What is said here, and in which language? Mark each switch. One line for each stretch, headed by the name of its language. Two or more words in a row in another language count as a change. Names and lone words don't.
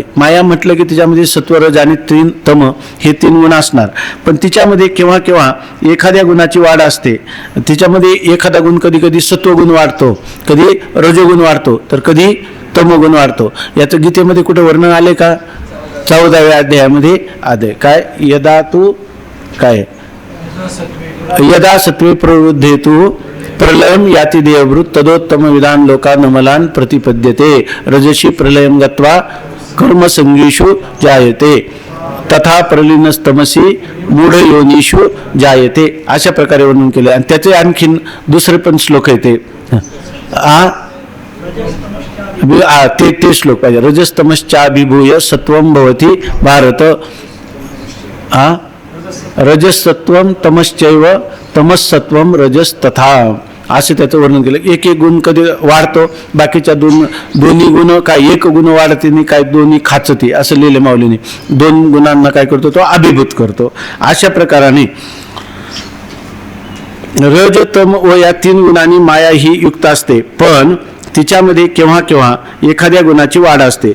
Marathi: माया म्हटलं की तिच्यामध्ये सत्वरज आणि तम हे 3 गुण असणार, पण तिच्यामध्ये केव्हा केव्हा एखाद्या गुणाची वाढ असते. तिच्यामध्ये एखादा गुण कधी कधी सत्वगुण वाढतो, कधी रजोगुण वाढतो, तर कधी तमोगुण वाढतो. याचं गीतेमध्ये कुठे वर्णन आले का, 14व्या अध्यायामध्ये आले.
Sanskrit: काय यदा तू काय यदा सत्वे प्रवृद्धेतु प्रलयम याति देवभृत तदोत्तम विधान लोकानमलान प्रतिपद्यते रजसी प्रलयम गत्वा कर्मसंगीषु जायते तथा प्रलीनस्तमसी मूढ योनिषु जायते,
Marathi: अशा प्रकारे वर्णन केले. आणि त्याचे आणखीन दुसरे पण श्लोक आहे ते श्लोक पाहिजे.
Sanskrit: रजस्तमश्चाभिभूय सत्वम भवति भारत, रजसत्वम तमश्चैव तमसत्वम रजस तथा,
Marathi: असे त्याचं वर्णन केलं. एक गुण कधी वाढतो, बाकीच्या दोन्ही गुण काय एक गुण वाढते नाही, काय दोन्ही खाचती, असं लिहिले माऊलीने. 2 गुणांना काय करतो, तो अभिभूत करतो. अशा प्रकाराने रज तम व या 3 गुणांनी माया ही युक्त असते, पण तिच्यामध्ये केव्हा केव्हा एखाद्या गुणाची वाढ असते.